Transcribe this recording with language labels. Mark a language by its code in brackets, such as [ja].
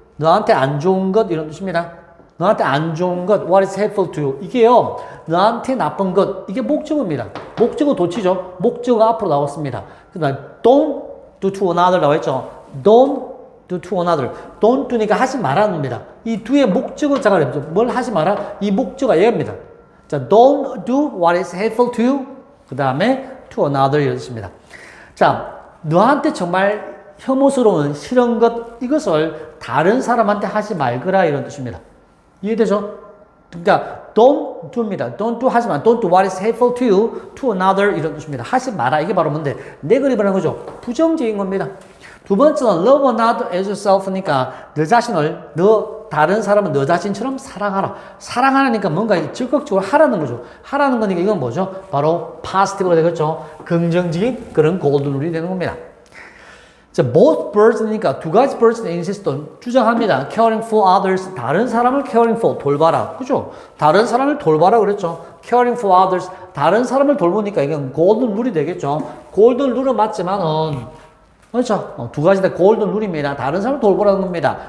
[ko] 너한테 안 좋은 것 이런 뜻입니다. 너한테 안 좋은 것 [en] What is hateful to you? [ko] 이게요. 너한테 나쁜 것 이게 목적어입니다. 목적어 도치죠. 목적어가 앞으로 나왔습니다. [en] 그다음 don't do to another [ko] 나와 있죠. [en] Don't do to another. [ko] Don't do니까 하지 말라는 겁니다. 이 두의 목적어 자가 뭘 하지 마라? 이 목적어가 얘입니다. [en] 자, don't do what is hateful to you. [ko] 그 다음에 [en] to another [ko] 이런 뜻입니다. 자, 너한테 정말 혐오스러운 싫은 것 이것을 다른 사람한테 하지 말거라 이런 뜻입니다. 이해되죠? 그러니까 don't do입니다. [en] don't do 하지만 don't do what is hateful to you, to another [ko] 이런 뜻입니다. 하지 마라. 이게 바로 뭔데? 네거티브라는 거죠. 부정적인 겁니다. 두 번째는 [en] love another as yourself [ko] 니까 너 자신을 다른 사람은 너 자신처럼 사랑하라. 사랑하니까 뭔가 적극적으로 하라는 거죠. 하라는 거니까 이건 뭐죠? 바로 positive가 되겠죠. 긍정적인 그런 골든 룰이 되는 겁니다. 자, both birds니까 두 가지 birds insist 주장합니다. [en] caring for others, [ko] 다른 사람을 [en] caring for, [ko] 돌봐라. 그죠? 다른 사람을 돌봐라 그랬죠. [en] caring for others, [ko] 다른 사람을 돌보니까 이건 golden 룰이 되겠죠. golden 룰은 맞지만은 그렇죠. 두 가지 다 골든 룰입니다. 다른 사람을 돌보라는 겁니다.